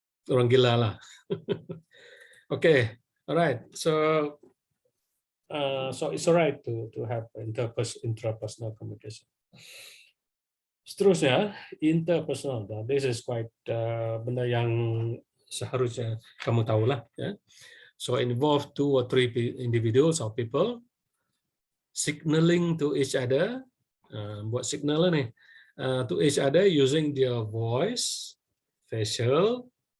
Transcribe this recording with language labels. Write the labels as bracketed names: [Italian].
[Malay] Orang gila lah. [English] Okay. All right, so it's all right to have intrapersonal communication. [Malay] Seterusnya, interpersonal. [English] This is quite [Malay] benda yang seharusnya kamu tahulah. Ya. [English] So involve 2 or 3 individuals or people signaling to each other. [Malay] Buat signal ni [English] to each other using their voice, facial,